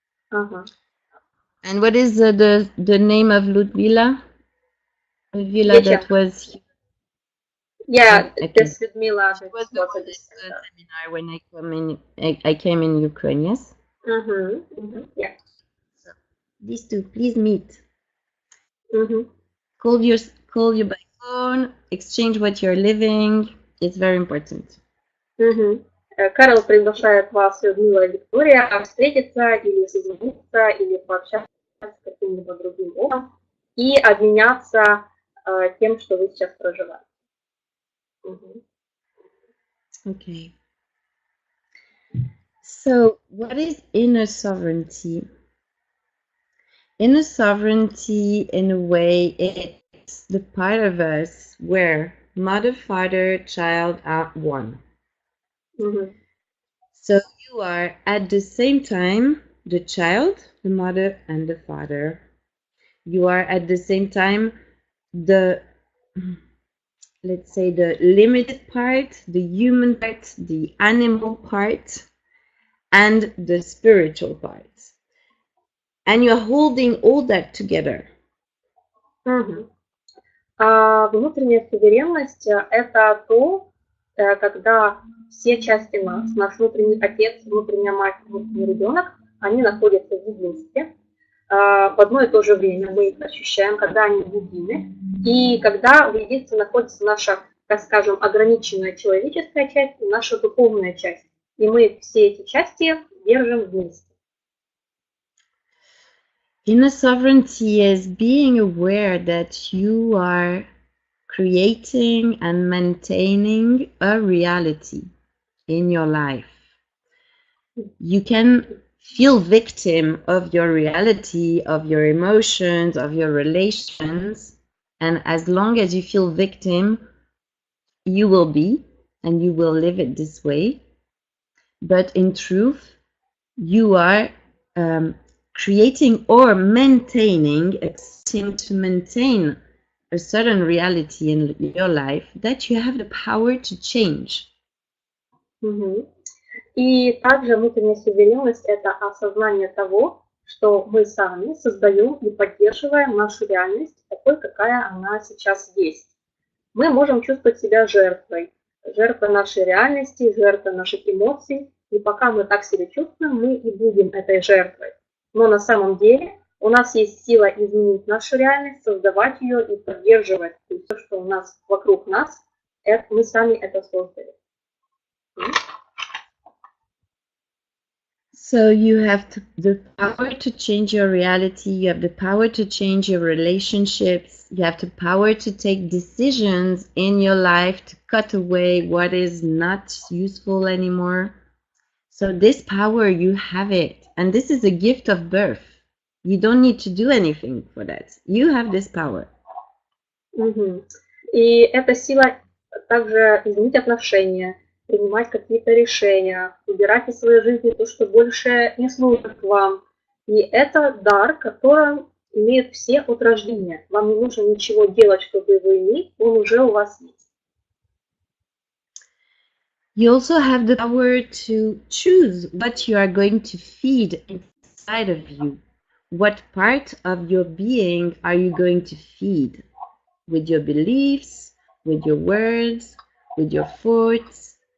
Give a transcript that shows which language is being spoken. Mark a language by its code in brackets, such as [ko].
[en] Ага. And what is the name of Ludmila? Ludmila that was... Yeah, this Ludmila. She was on this seminar when I came in Ukraine, yes? Yeah. So, these two, please meet. Call you by phone, exchange what you're living. It's very important. [ru] Кэрол приглашает вас, Людмила и Виктория, встретиться или созвониться, или пообщаться с каким-либо другим образом и обменяться тем, что вы сейчас проживаете. [en] Okay. So, what is inner sovereignty? Inner sovereignty, in a way, it's the part of us where mother, father, child are one. Мгм. So you are at the same time the child, the mother, and the father. You are at the same time the, let's say, the limited part, the human part, the animal part, and the spiritual part. And you're holding all that together. Мгм. [ru] Внутренняя суверенность это то, когда все части нас, наш внутренний отец, внутренняя мать, внутренний ребенок, они находятся в единстве. В одно и то же время мы их ощущаем, когда они едины. И когда в единстве находится наша, так скажем, ограниченная человеческая часть и наша духовная часть. И мы все эти части держим вместе. [en] Inner sovereignty is being aware that you are creating and maintaining a reality in your life. You can feel victim of your reality, of your emotions, of your relations, and as long as you feel victim, you will be, and you will live it this way. But in truth, you are creating or maintaining, acting to maintain a certain reality in your life that you have the power to change. Мгм. [ru] И также внутренняя суверенность – это осознание того, что мы сами создаем и поддерживаем нашу реальность такой, какая она сейчас есть. Мы можем чувствовать себя жертвой нашей реальности, жертвой наших эмоций. И пока мы так себя чувствуем, мы и будем этой жертвой. Но на самом деле у нас есть сила изменить нашу реальность, создавать ее и поддерживать. И все, что у нас вокруг нас, мы сами это создали. [en] So you have the power to change your reality, you have the power to change your relationships, you have the power to take decisions in your life to cut away what is not useful anymore. So this power, you have it. And this is a gift of birth. You don't need to do anything for that. You have this power. Угу. [ru] И эта сила также изменить отношения, принимать какие-то решения, убирать из своей жизни то, что больше не служит вам. И это дар, который имеют все от рождения. Вам не нужно ничего делать, чтобы его иметь, он уже у вас есть. [en] You also have the power to choose what you are going to feed inside of you. What part of your being are you going to feed? With your beliefs, with your words, with your thoughts?